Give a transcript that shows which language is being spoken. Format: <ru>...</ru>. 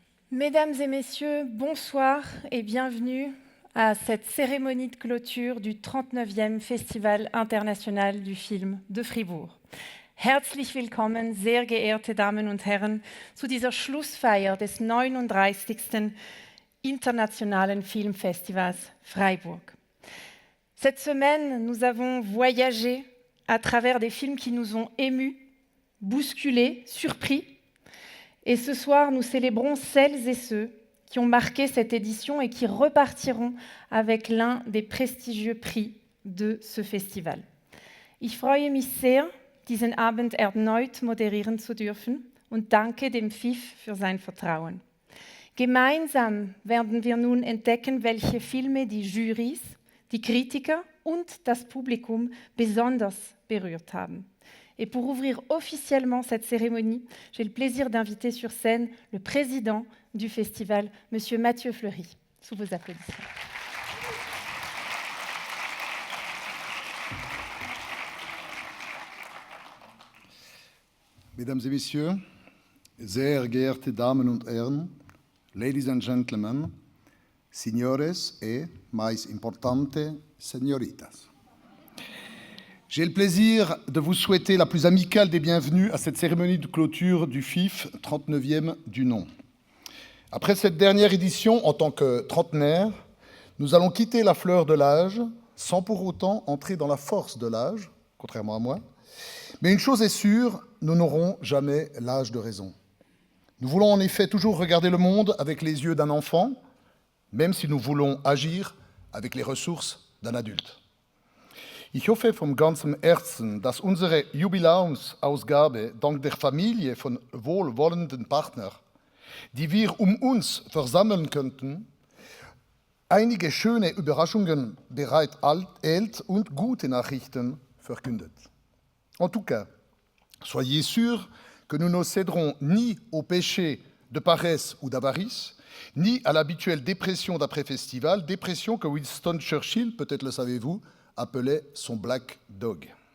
<fr>Mesdames et messieurs, bonsoir et bienvenue à cette cérémonie de clôture du 39e Festival international du film de Fribourg.</fr> <de>Herzlich willkommen, sehr geehrte Damen und Herren, zu dieser Schlussfeier des 39. Internationalen Filmfestivals Freiburg.</de> <fr>Cette semaine, nous avons voyagé à travers des films qui nous ont émus, bousculés, surpris. Et ce soir, nous célébrons celles et ceux qui ont marqué cette édition et qui repartiront avec l'un des prestigieux prix de ce festival.</fr> <de>Ich freue mich sehr, diesen Abend erneut moderieren zu dürfen und danke dem FIF für sein Vertrauen. Gemeinsam werden wir nun entdecken, welche Filme die Jurys, die Kritiker und das Publikum besonders berührt haben.</de> <fr>Et pour ouvrir officiellement cette cérémonie, j'ai le plaisir d'inviter sur scène le président du festival, M. Mathieu Fleury, sous vos applaudissements. Mesdames et Messieurs,</fr> <de>sehr geehrte Damen und Herren,</de> <en>Ladies and Gentlemen,</en> <fr>Signores et, mais importante, Señoritas. J'ai le plaisir de vous souhaiter la plus amicale des bienvenues à cette cérémonie de clôture du FIF, 39e du nom. Après cette dernière édition, en tant que trentenaire, nous allons quitter la fleur de l'âge, sans pour autant entrer dans la force de l'âge, contrairement à moi. Mais une chose est sûre, nous n'aurons jamais l'âge de raison. Nous voulons en effet toujours regarder le monde avec les yeux d'un enfant, même si nous voulons agir avec les ressources d'un adulte.</fr> <de>Ich hoffe von ganzem Herzen, dass unsere Jubiläumsausgabe dank der Familie von wohlwollenden Partnern, die wir uns versammeln könnten, einige schöne Überraschungen bereithält und gute Nachrichten verkündet.</de> <fr>En tout cas, soyez sûrs que nous ne céderons ni au péché de paresse ou d'avarice, ni à l'habituelle dépression d'après-festival, dépression que Winston Churchill, peut-être le savez-vous, appelait son Black Dog.</fr>